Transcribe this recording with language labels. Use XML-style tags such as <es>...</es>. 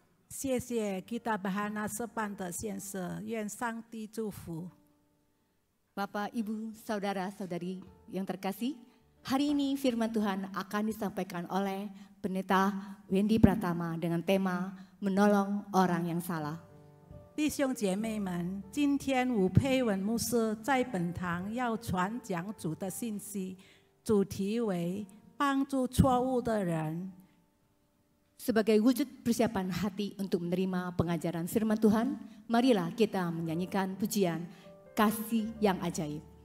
<zh>谢谢吉达巴哈纳色班的献色，愿上帝祝福。</zh> <id>Bapak, Ibu, Saudara-saudari yang terkasih, hari ini firman Tuhan akan disampaikan oleh Pendeta Wendy Pratama dengan tema menolong orang yang salah.</id> <zh>弟兄姐妹们，今天吴佩文牧师在本堂要传讲主的信息，主题为帮助错误的人。</zh> <id>Sebagai wujud persiapan hati untuk menerima pengajaran firman Tuhan, marilah kita menyanyikan pujian kasih yang ajaib.</id>